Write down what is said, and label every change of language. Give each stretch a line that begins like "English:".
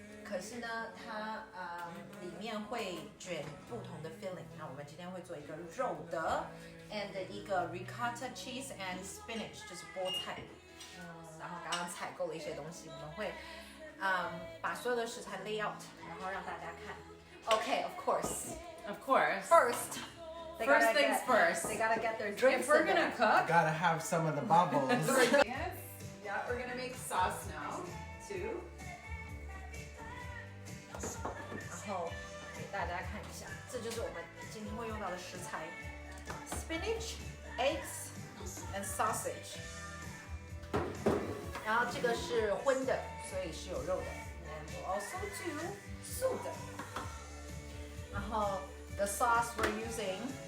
Chinese: 可是呢，它里面会卷不同的 filling。那我们今天会做一个肉的 ，and 一个
English: ricotta cheese and spinach，
Chinese: 就是菠菜。然后刚刚采购了一些东西，我们会把所有的食材 lay out， 然后让大家看。
English: Okay, of course. First things first. They gotta get their drinks. If we're gonna cook, gotta have some of the bubbles. yeah, we're gonna make sauce now too.
Chinese: 然后给大家看一下，这就是我们今天会用到的食材 ：
English: spinach, eggs, and sausage。
Chinese: 然后这个是荤的，所以是有肉的。
English: And we'll also do 素的。 然后 the sauce we're using